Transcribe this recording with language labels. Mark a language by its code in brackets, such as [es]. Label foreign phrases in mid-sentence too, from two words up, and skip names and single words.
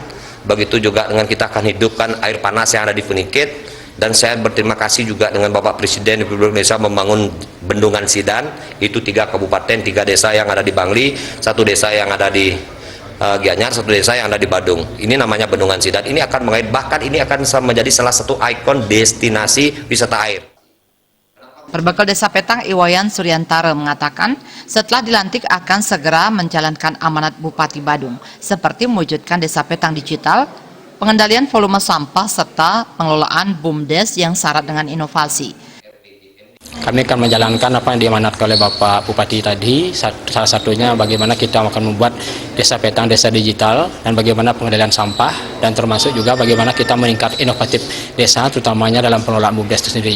[id] Begitu juga dengan kita akan hidupkan air panas yang ada di Penikit. Dan saya berterima kasih juga dengan Bapak Presiden Republik Indonesia membangun Bendungan Sidan. Itu 3 kabupaten, 3 desa yang ada di Bangli, 1 desa yang ada di Gianyar, 1 desa yang ada di Badung. Ini namanya Bendungan Sidan. Ini akan mengait, bahkan ini akan menjadi salah satu ikon destinasi wisata air. Perbekal Desa Petang Iwayan Suryantara mengatakan setelah dilantik akan segera menjalankan amanat Bupati Badung seperti mewujudkan Desa Petang digital, pengendalian volume sampah serta pengelolaan BUMDes yang syarat dengan inovasi. Kami akan menjalankan apa yang diamanatkan oleh Bapak Bupati tadi, salah satunya bagaimana kita akan membuat Desa Petang desa digital dan bagaimana pengendalian sampah dan termasuk juga bagaimana kita meningkat inovatif desa terutamanya dalam pengelolaan BUMDes itu sendiri.